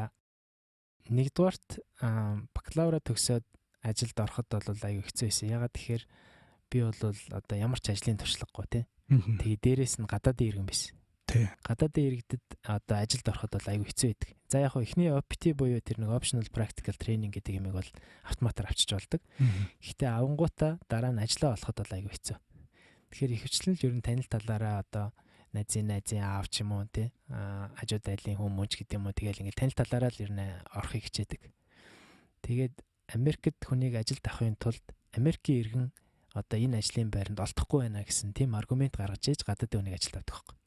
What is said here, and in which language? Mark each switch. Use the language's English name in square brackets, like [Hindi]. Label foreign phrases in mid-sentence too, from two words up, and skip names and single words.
[Mongolian] За нэгдүгээрт бакалавра төгсөөд ажилд ороход бол аюу хэцүү байсан. Ягаад тэгэхээр би бол одоо ямар ч ажлын туршлагагүй тий. Тэгээ дээрээс нь гадаадын иргэн байсан. Тий. Гадаадын иргэдэд одоо ажилд ороход бол аюу хэцүү байдаг. За яг хөө эхний OPT буюу тэр нэг [English] optional practical training [Mongolian] гэдэг юмыг бол автоматар авчиж болдог. Гэхдээ авангуудаа дараа нь ажиллаа болоход бол аюу хэцүү. Тэгэхээр ихэвчлэн л ер нь танил талаараа одоо найзын аав ч юм уу тий хажууд айлын хүмүүс гэдэг юм уу тэгэл ингээд танил талаараа л ер нь орохыг хичээдэг. Тэгээд Америкт хүнийг ажилд авахын тулд Америкийн иргэн одоо энэ ажлын байранд олдохгүй байна гэсэн тийм аргумент гаргаж ээж гадаадын хүнийг ажилд авдаг байхгүй.